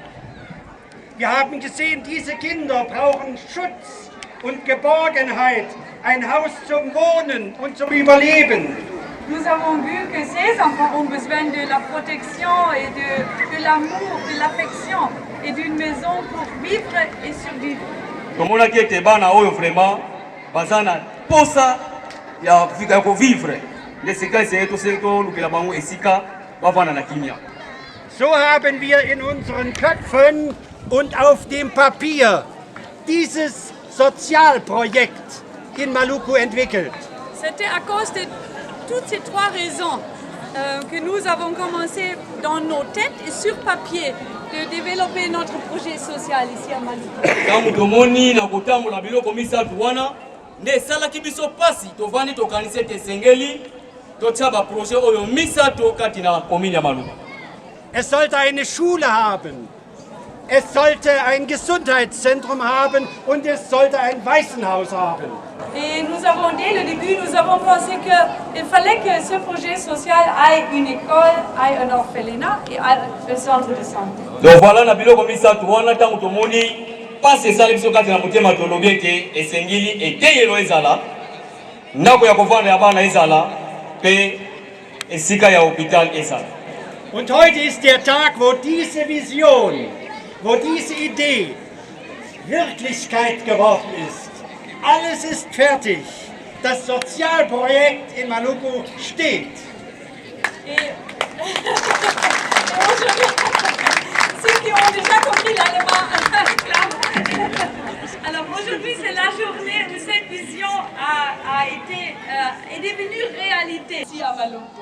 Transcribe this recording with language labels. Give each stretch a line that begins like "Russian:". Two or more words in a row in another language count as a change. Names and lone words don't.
German: Wir haben gesehen, diese Kinder brauchen Schutz und Geborgenheit ein Haus zum Wohnen und zum Überleben.
French: Nous avons vu que ces enfants ont besoin de la protection et de l'amour, de l'affection et d'une maison pour vivre et survivre.
Lingala: tomonaki ete bana oyo vraiment baza na posa ya kovivre nde sika eseye tolukela bango esika bavanda na kimia.
German: So haben wir in unseren Köpfen und auf dem Papier dieses Sozialprojekt in Maluku entwickelt.
French: C'était à cause de toutes ces trois raisons que nous avons commencé dans nos têtes et sur papier de développer notre projet social ici à Maluku.
Lingala: Tangu tomoni na kotambola biloko misatu wana nde esalaki biso pasi tovandi tokanisi ete esengeli totia baprojet oyo misato kati na komini ya Maluku.
German: Es sollte eine Schule haben, es sollte ein Gesundheitszentrum haben und es sollte ein Waisenhaus haben.
French: Et nous avons, dès le début, nous avons pensé qu'il fallait que ce projet social ait une école, ait un orphelinat et ait un centre de santé. Donc voilà
Lingala: na biloko misatu wana tangu tomoni pasi esali biso kati na motema tolobi ete esengeli eteyelo ezala ndako ya kovanda ya bana ezala mpe esika ya hopital ezala.
German: Und heute ist der Tag, wo diese Vision, wo diese Idee Wirklichkeit geworden ist. Alles ist fertig. Das Sozialprojekt in Maluku steht.
French: Et ceux qui ont déjà compris l'allemand, alors aujourd'hui c'est la journée où cette vision est devenue réalité ici à Maluku.